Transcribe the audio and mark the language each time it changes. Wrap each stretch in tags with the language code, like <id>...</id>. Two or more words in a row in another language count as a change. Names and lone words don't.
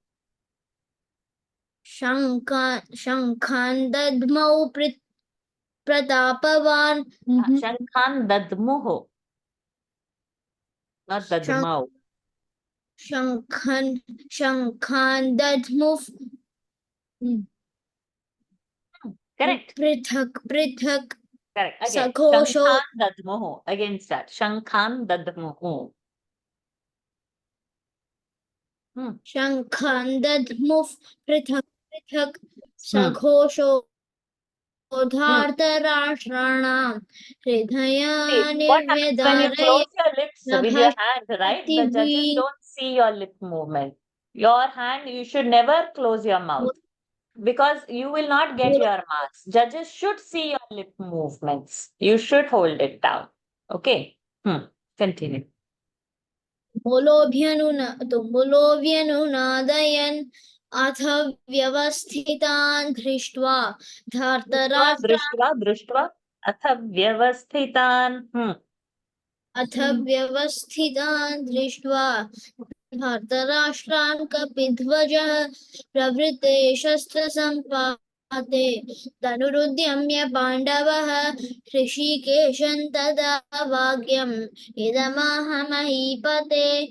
<sa>शङ्खान् दद्मौ प्रतापवान् शङ्खान् दध्मुः not दध्मौ शङ्खान् दद्मुः</sa> <en>correct</en> <sa>पृथक्</sa> <en>correct again</en> <sa>सघोषो शङ्खान् दध्मुः</sa> <en>again start</en> <sa>शङ्खान् दध्मुः शङ्खान् दद्मुः पृथक् पृथक् सघोषो धार्तराष्ट्राणां हृदयानि</sa> <en>what happens when you</en> <sa>व्यदारय</sa> <en>close your lips with your hand right the judges don't see your lip movement. Your hand, you should never close your mouth because you will not get your marks. Judges should see your lip movements. You should hold it down. Okay. Continue.</en> <sa>तुमुलोऽभ्यनुनादयन् अथ व्यवस्थितान् दृष्ट्वा धार्तराष्ट्रान् दृष्ट्वा अथ व्यवस्थितान् अथ व्यवस्थितान् दृष्ट्वा धार्तराष्ट्रान् कपिध्वजः प्रवृत्ते शस्त्रसम्पाते तनुरुद्यम्य पाण्डवः ऋषिकेशं तदा वाक्यम् इदमाह महीपते</sa>